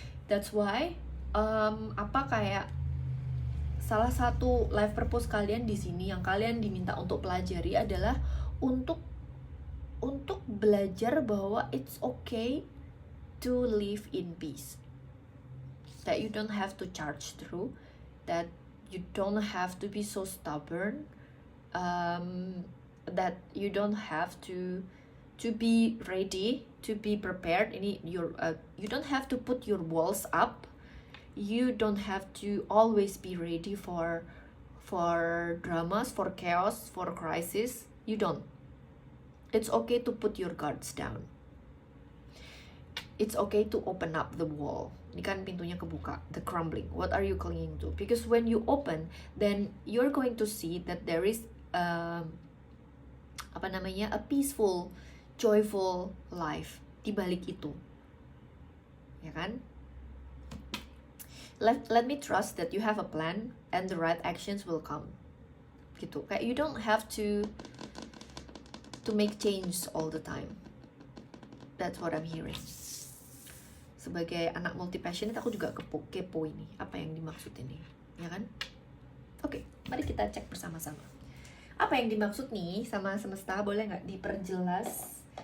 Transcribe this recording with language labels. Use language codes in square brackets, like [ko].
[en] That's why [id] kayak salah satu life purpose kalian di sini yang kalian diminta untuk pelajari adalah untuk belajar bahwa [en] it's okay to live in peace. That you don't have to charge through, that you don't have to be so stubborn, that you don't have to be ready, to be prepared. You don't have to put your walls up. You don't have to always be ready for dramas, for chaos, for crisis. You don't. It's okay to put your guards down. It's okay to open up the wall. [id] Ini kan pintunya kebuka, [en] the crumbling. What are you clinging to? Because when you open, then you're going to see that there is a peaceful, joyful life [id] di balik itu. Ya kan? [en] Let me trust that you have a plan and the right actions will come. Gitu. Kayak you don't have to make change all the time. That's what I'm hearing. [id] Sebagai anak multi passionate, aku juga kepo ini, apa yang dimaksud ini, ya kan? Oke, mari kita cek bersama-sama. Apa yang dimaksud nih sama semesta, boleh nggak diperjelas?